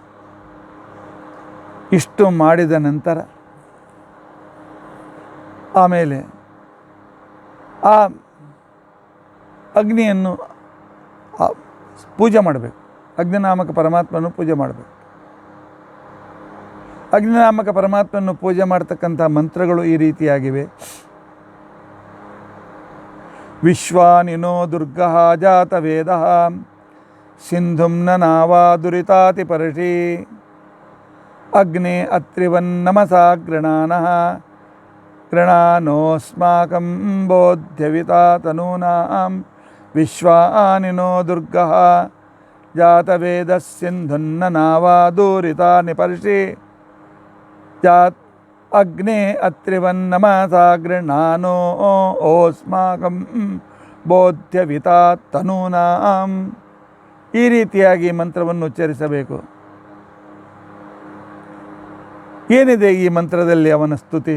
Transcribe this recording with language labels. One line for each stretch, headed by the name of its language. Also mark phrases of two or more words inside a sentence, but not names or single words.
Kannada: ಇಷ್ಟು ಮಾಡಿದ ನಂತರ ಆಮೇಲೆ ಆ ಅಗ್ನಿಯನ್ನು ಪೂಜೆ ಮಾಡಬೇಕು. ಅಗ್ನಿನಾಮಕ ಪರಮಾತ್ಮನ ಪೂಜೆ ಮಾಡಬೇಕು. ಅಗ್ನಿನಾಮಕ ಪರಮಾತ್ಮನ ಪೂಜೆ ಮಾಡ್ತಕ್ಕಂಥ ಮಂತ್ರಗಳು ಈ ರೀತಿಯಾಗಿವೆ.
Sanskrit: ವಿಶ್ವಾನಿನೋ ದುರ್ಗಃ ಜಾತ ವೇದಃ ಸಿಂಧುಂ ನಾವಾ ದುರಿತಾತಿ ಪರ್ಷಿ ಅಗ್ನೇ ಅತ್ರಿವನ್ನಮಸಾ ಗೃಣಾನಃ ಗೃಣಾನೋಸ್ಮಾಕಂ ಬೋಧ್ಯವಿತಾ ತನೂನಾಂ ವಿಶ್ವಾನಿನೋ ದುರ್ಗಃ ಜಾತವೇದ ಸಿಂಧುನ್ನನಾವಾ ದೂರಿತಾನಿ ಪರ್ಷಿ ಜಾತ್ ಅಗ್ನೇ ಅತ್ರಿವನ್ನಮಸಾ ಗೃಣಾನೋ ಓಸ್ಮಾಕಂ ಬೋಧ್ಯವಿತಾ ತನೂನಾಂ.
Kannada: ಈ ರೀತಿಯಾಗಿ ಮಂತ್ರವನ್ನು ಉಚ್ಚರಿಸಬೇಕು. ಏನಿದೆ ಈ ಮಂತ್ರದಲ್ಲಿ? ಅವನ ಸ್ತುತಿ.